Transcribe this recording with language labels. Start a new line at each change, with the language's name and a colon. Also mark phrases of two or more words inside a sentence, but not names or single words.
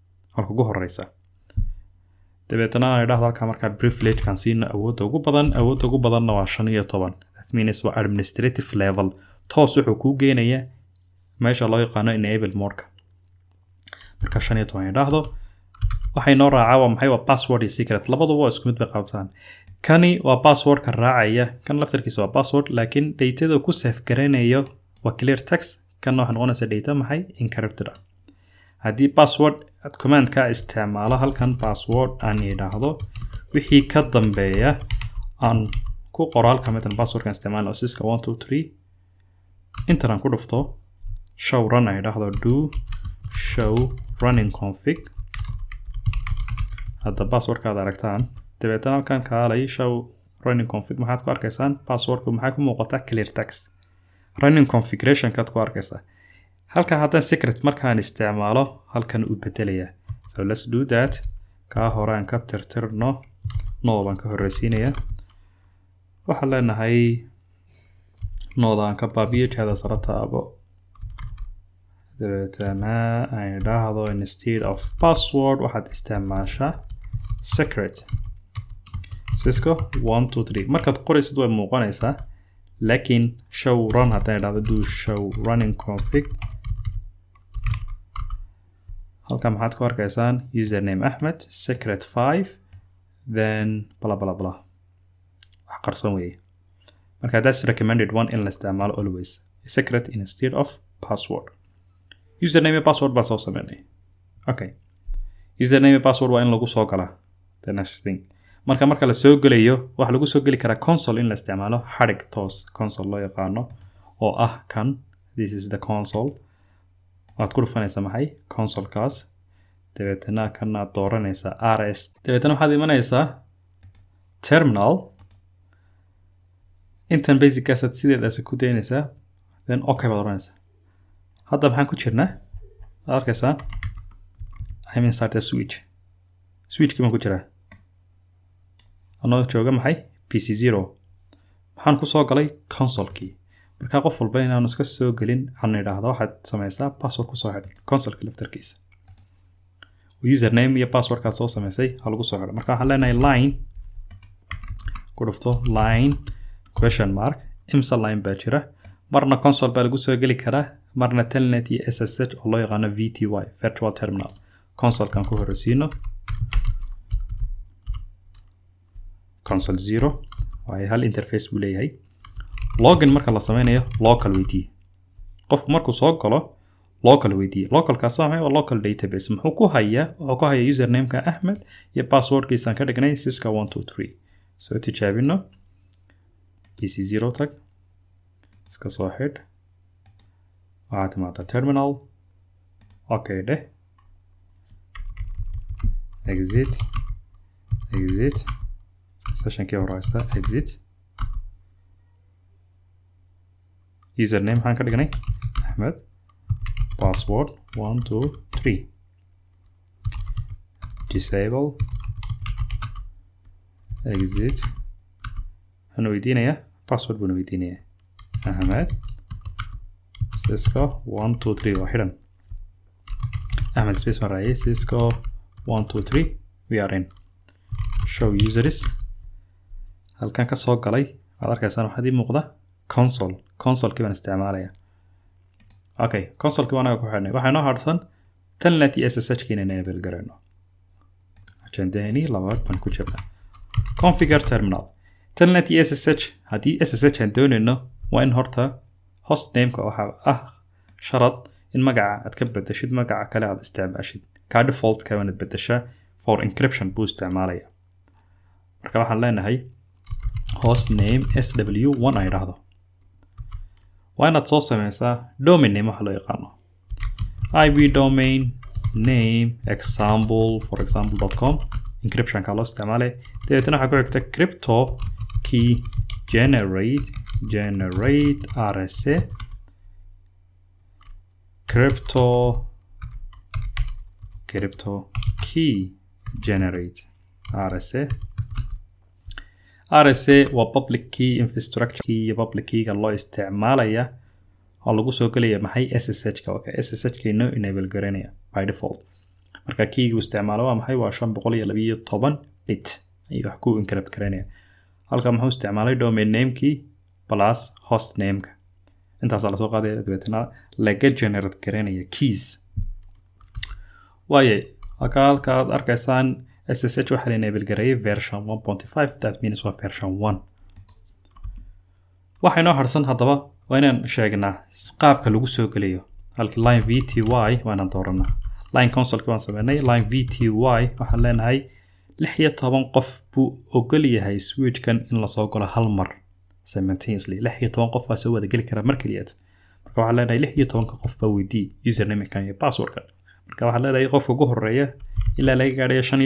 Somali: halka ugu horeysa dabeetana aan idhaahdo halka markaa privilege kan siina awoodda ugu badanna waa 15
English: that means
Somali: waa
English: administrative level
Somali: toos wuxuu kuu geenayaa meesha loo yaqaano
English: enable mode
Somali: marka 15 idhaahdo waxay noo raacaa waa maxay waa password iyo secret labaduba waa isku mid bay qabtaan kani waa password ka raacaya kan laftarkiisa waa password laakiin data ku save garanayo waa
English: clear text
Somali: kan waxa noqonaysa data maxay encrypted haddii password command ka isticmaalo halkan password aan idhaahdo wixii ka dambeeya aan ku qoraal ka mid ah password kan isticmaalo siska 123 intaan ku dhufto
English: show run
Somali: ay idhaahdo
English: do show running config
Somali: hadda password ka aragtaan dabeetana halkan kaalay
English: show running config
Somali: maxaad ku arkaysaan passwordku maxay ku muuqataa clear text
English: running configuration
Somali: kaad ku arkaysaa halka haddaan secret markaan isticmaalo halkan u bedelaya
English: so let's do that
Somali: ka horaan ka tirtirno noodan ka horeysiinaya waxa leenahay noodan ka baabiyo jahada sarata abo dabeetana ay dhahdo
English: instead of password
Somali: waxaad isticmaashaa secret Cisco 123 markaad qoraysid way muuqanaysaa laakiin
English: show run
Somali: haddaan idhaahdo
English: do show running config
Somali: halka maxaad ku arkaysaan username Ahmed secret 5
English: then blah blah blah
Somali: wax qarsoon weeye marka
English: that's recommended one
Somali: in la isticmaalo
English: always secret instead of password username and password
Somali: baa soo sameynay
English: okay username and password
Somali: waa in lagu soo galaa
English: the next thing
Somali: marka la soo galayo waxa lagu soo gali karaa console in la isticmaalo xarig toos console loo yaqaano oo ah kan
English: this is the console
Somali: waad ku dhufanaysaa maxay console kaas dabeetana kana dooranaysaa rs dabeetana waxaad imanaysaa terminal intan
English: basic asset
Somali: sideedaas ku daynaysaa
English: then okay
Somali: baad oranaysaa hadda maxaan ku jirnaa arkaysaa
English: I'm inside the switch
Somali: kima ku jiraa anoo jooga maxay PC0 waxaan ku soo galay console-kii marka qof walba inaan iska soo galin aan idhaahdo waxaad samaysaa password ku soo xidh console-ka laftarkiisa username iyo password ka soo samaysay hal lagu soo xidho marka waxaan leenahay line ku dhufto
English: line question mark
Somali: imsa line baa jira marna console baa lagu soo gali karaa marna telnet iyo SSH oo loo yaqaano
English: VTY virtual terminal console
Somali: kan ku horeysiino console 0 waa hal interface buu leeyahay login marka la sameynayo local weydii qofku markuu soo galo local weydii local kaas waa
English: local database
Somali: muxuu ku hayaa username ka Ahmed iyo password kiisan ka dhignay Cisco 123 so tijaabino PC0 tag iska soo xidh waxaad timaada terminal okay dheh
English: exit session
Somali: kii hore haysta exit username maxaan ka dhignay Ahmed password 123 disable exit hanu weydiinaya password buu weydiinaya Ahmed Cisco 123 waa xidhan Ahmed space maraya Cisco 123
English: we are in show users
Somali: halkan ka soo galay waad arkaysaan waxaad ii muuqda console-kii baan isticmaalaya okay console-kii waan ku xidhnay waxaa noo harsan telnet iyo SSH kiina enable garayno ajandaani labaad baan ku jirnaa
English: configure terminal
Somali: telnet iyo SSH haddii SSH aan doonayno waa in horta host name-ka waxa ah sharad in magaca aad ka bedeshid magaca kale aad isticmaashid ka default-ka waad bedeshaa
English: for encryption
Somali: buu isticmaalaya marka waxaan leenahay
English: host name sw1
Somali: ay dhahdo waa inaad soo sameysaa
English: domain name
Somali: waxa loo yaqaano ib
English: domain name example for example.com
Somali: encryption ka loo isticmaalay dabeetana waxaa ku xigta
English: crypto key generate RSA crypto key generate RSA
Somali: waa
English: public key infrastructure key
Somali: iyo public keyga loo isticmaalaya oo lagu soo galaya maxay SSH ka okay SSH ka inoo enable garanaya
English: by default
Somali: marka keygu isticmaalo waa maxay waa 512 bit ayuu wax ku encrypt kareynaya halka muxuu isticmaalay domain name-kii plus host name-ka intaas la soo qaaday dabeetana laga generate kareynaya keys waaye halka aad arkaysaan SSH waxa la enable gareeyay
English: version 1.5 that means
Somali: waa version 1 waxaynu harsan hadaba waa inaan sheegnaa qaabka lagu soo galiyo halka
English: line VTY
Somali: waana dooranaa
English: line console
Somali: waan sameynay
English: line VTY
Somali: waxaan leenahay 16 qof buu ogol yahay switch-kan in la soo galo hal mar simultaneously 16 qof waa soo wada gali kara mar kaliya marka waxaan leenahay 16 qof baa weydii username-ka iyo password-ka marka waxaan leenahay qofka ugu horeeya ilaa laga gaadhayo